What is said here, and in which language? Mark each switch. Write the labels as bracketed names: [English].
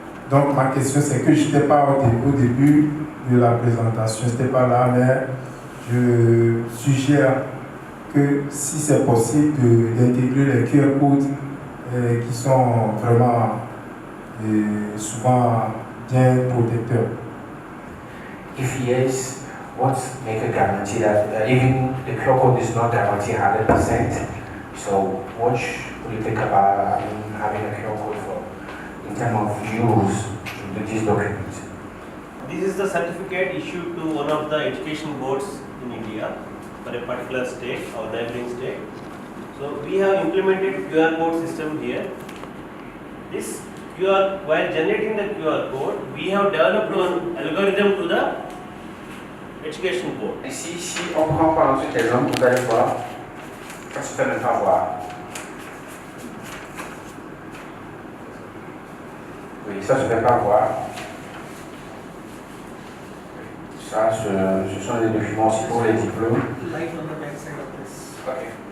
[French] Donc ma question c'est que je n'étais pas au début de la présentation, je n'étais pas là, mais je suggère que si c'est possible d'intégrer les QR codes qui sont vraiment souvent bien protecteurs. [English] If yes, what make a guarantee that even the QR code is not guaranteed 100%? So what would you think about having a QR code for in terms of use of these documents? This is the certificate issued to one of the education boards in India for a particular state or neighboring state. So we have implemented QR code system here. This QR, while generating the QR code, we have developed an algorithm to the education board. [French] Ici, si on prend par exemple cet exemple, vous allez voir, ça se fait même pas voir. Oui, ça se fait pas voir. Ça, ce sont des documents aussi pour les diplômes. Ok.